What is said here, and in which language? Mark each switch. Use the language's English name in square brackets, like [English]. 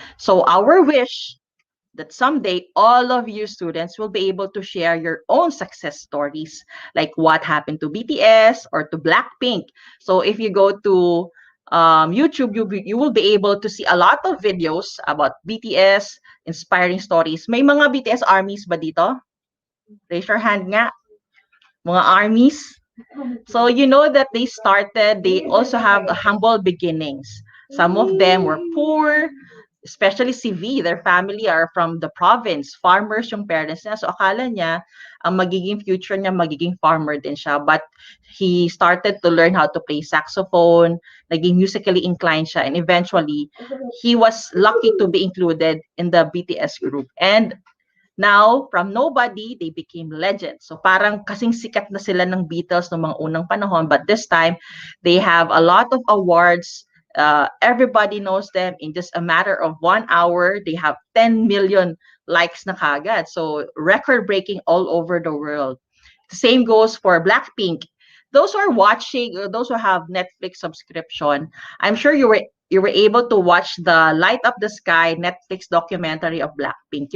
[English] So our wish that someday all of you students will be able to share your own success stories, like what happened to BTS or to Blackpink. So if you go to YouTube, you will be able to see a lot of videos about BTS, inspiring stories. [Filipino] May mga BTS armies ba dito? [English] Raise your hand nga. Mga armies. So you know that they also have humble beginnings. Some of them were poor, especially si V, their family are from the province. [Filipino] Farmers yung parents niya. So akala niya, ang magiging future niya, magiging farmer din siya. [English] But he started to learn how to play saxophone, [Filipino] naging musically inclined siya, [English] and eventually, he was lucky to be included in the BTS group. And now, from nobody, they became legends. [Filipino] So parang kasing sikat na sila ng Beatles noong mga unang panahon. [English] But this time, they have a lot of awards. Everybody knows them. In just a matter of 1 hour, they have 10 million likes na kagad. So record-breaking all over the world. The same goes for Blackpink. Those who are watching, those who have Netflix subscription, I'm sure you were able to watch the Light Up the Sky Netflix documentary of Blackpink.